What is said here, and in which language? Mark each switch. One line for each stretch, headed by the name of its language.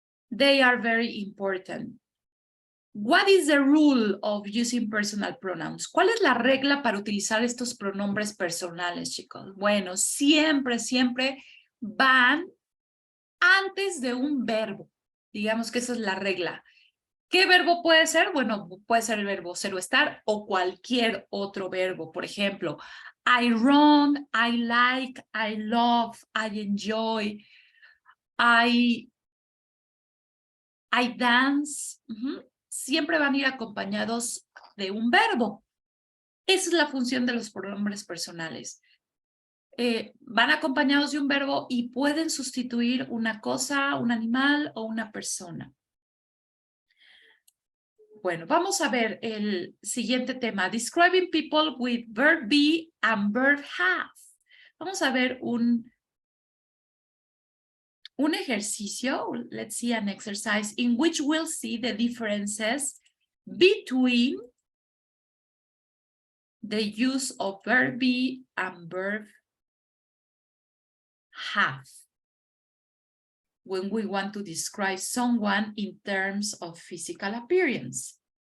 English: They are very important. What is the rule of using personal pronouns?
Spanish: ¿Cuál es la regla para utilizar estos pronombres personales, chicos? Bueno, siempre van antes de un verbo. Digamos que esa es la regla. ¿Qué verbo puede ser? Bueno, puede ser el verbo ser o estar o cualquier otro verbo. Por ejemplo,
English: I run, I like, I love, I enjoy, I dance.
Spanish: Siempre van a ir acompañados de un verbo. Esa es la función de los pronombres personales. Van acompañados de un verbo y pueden sustituir una cosa, un animal o una persona. Bueno, vamos a ver el siguiente tema.
English: Describing people with verb be and verb have.
Spanish: Vamos a ver un ejercicio.
English: Let's see an exercise in which we'll see the differences between the use of verb be and verb have when we want to describe someone in terms of physical appearance.